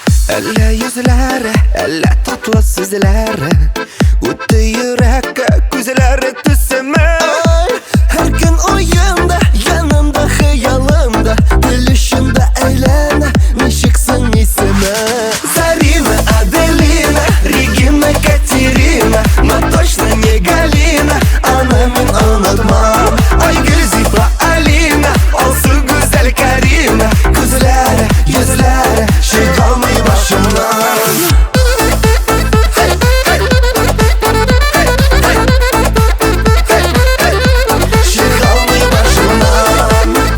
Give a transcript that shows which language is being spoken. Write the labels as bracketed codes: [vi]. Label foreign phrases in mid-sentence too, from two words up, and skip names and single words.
[tt] Әллә йөзләре, әллә татлы сүзләре, үтте йөрәккә күзләре төсеме. Һәр көн уенда, янымда, хыялымда, гөлешендә әйләнә, ничексең исеме. Зарина, Аделина, Регина, Катерина, [ru] но точно не [tt] Галина, аны мин онытмам. Айгөл, Зифа, Алина, алсу гүзәл Карина, күзләре, йөзләре чыгалмый башымнан. Чыгалмый башымнан.